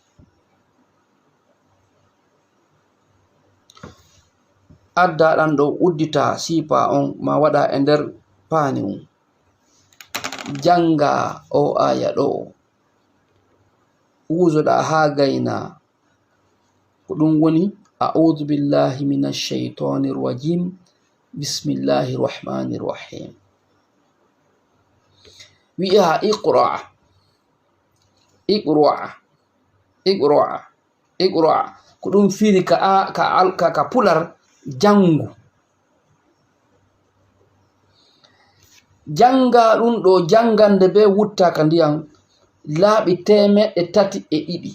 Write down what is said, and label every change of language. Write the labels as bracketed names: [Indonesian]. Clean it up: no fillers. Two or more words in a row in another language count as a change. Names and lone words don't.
[Fula] adda ɗan ɗo uddita sipa on ma waɗa e nder paani mum. janga o aya ɗo, wuzoɗa ha gayna ko ɗum woni [Arabic] أعوذ بالله من الشيطان الرجيم بسم الله الرحمن الرحيم. [Fula] wi'a iqra ko ɗum firi ka pular jangu. janga ɗum ɗo jangande be wuttaka ndiyam laaɓi 302.